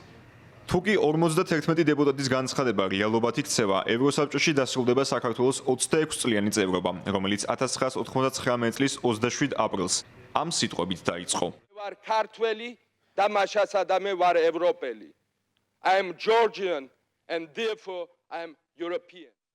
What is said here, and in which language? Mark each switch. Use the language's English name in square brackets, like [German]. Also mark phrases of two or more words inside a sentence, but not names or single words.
[Georgian] თუკი 51 დეპუტატის განცხადება რეალობად იქცევა, ევროსაბჭოში დასრულდება საქართველოს 26 წლიანი წევრობა, რომელიც 1999 წლის 27 აპრილს ამ სიტყვებით დაიწყო. ვარ ქართველი და მაშასადა მე ვარ ევროპელი. [English] I am Georgian and therefore I am European.